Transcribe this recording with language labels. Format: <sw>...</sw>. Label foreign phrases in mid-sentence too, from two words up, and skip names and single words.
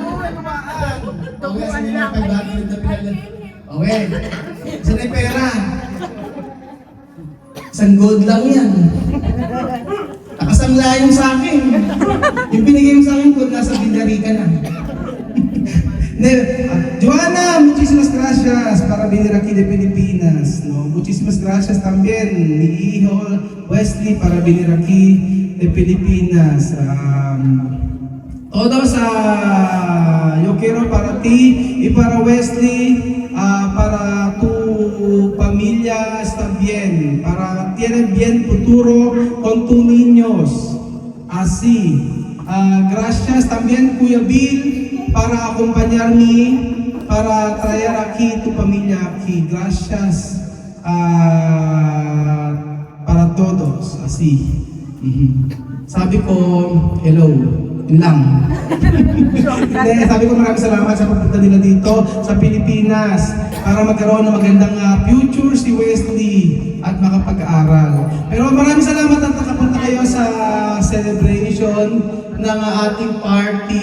<tl>Okay, saan yung pera? Isang gold lang yan. Nakasangla yung sa akin. Yung binigay mo sa akin, gold, nasa bindari ka na.</tl> <es>Joanna, muchísimas gracias para venir aquí de Pilipinas. No? Muchísimas gracias también, mi hijo Wesley, para venir aquí de Pilipinas. Todos, yo quiero para ti y para Wesley, para tu familia está bien, para tienen bien futuro con tus niños. Así. Gracias también, Kuya Bill, para acompañarme, para traer aquí tu familia aquí. Gracias para todos. Así.</es> <tl>Sabi ko, hello. Yun lang. Hindi, sabi ko maraming salamat sa pagpunta nila dito sa Pilipinas para magkaroon ng magandang future si Wesley at makapag-aaral. Pero maraming salamat at nakapunta kayo sa celebration ng ating party.</tl>